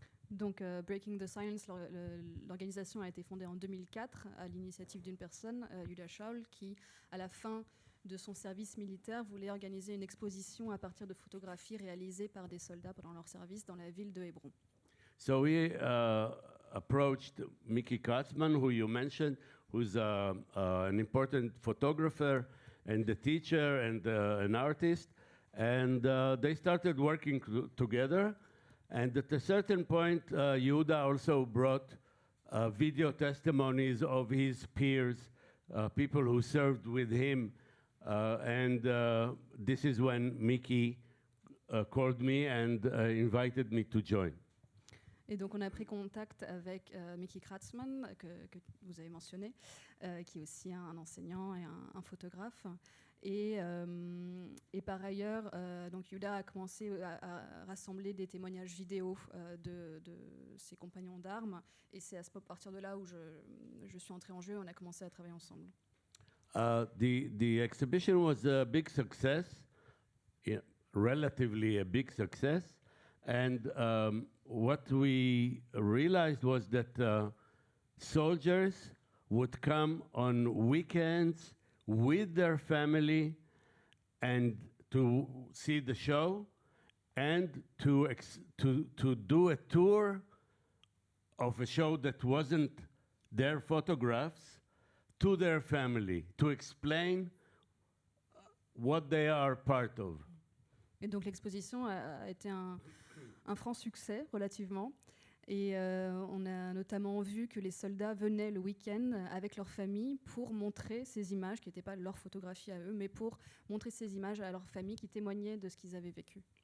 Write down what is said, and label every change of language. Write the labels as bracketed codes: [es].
[fr] Donc, Breaking the Silence, l'organisation a été fondée en 2004 à l'initiative d'une personne, Yehuda Shaul, qui, à la fin de son service militaire, voulait organiser une exposition à partir de photographies réalisées par des soldats pendant leur service dans la ville de Hébron. [en] So we approached Mickey Kratzman, who you mentioned, who's an important photographer and a teacher and an artist, and they started working together. And at a certain point, Yehuda also brought video testimonies of his peers, people who served with him. And this is when Mickey called me and invited me to join. [fr] Et donc, on a pris contact avec Mickey Kratzman, que vous avez mentionné, qui est aussi un enseignant et un photographe. Et par ailleurs, donc Yehuda a commencé à rassembler des témoignages vidéo de ses compagnons d'armes. Et c'est à partir de là où je suis entrée en jeu. On a commencé à travailler ensemble. [en] The exhibition was a big success, relatively a big success. And what we realized was that soldiers would come on weekends with their family and to see the show and to do a tour of a show that wasn't their photographs to their family, to explain what they are part of. [fr] Et donc l'exposition a été un franc succès relativement. Et on a notamment vu que les soldats venaient le week-end avec leur famille pour montrer ces images, qui n'étaient pas leur photographie à eux, mais pour montrer ces images à leur famille qui témoignaient de ce qu'ils avaient vécu.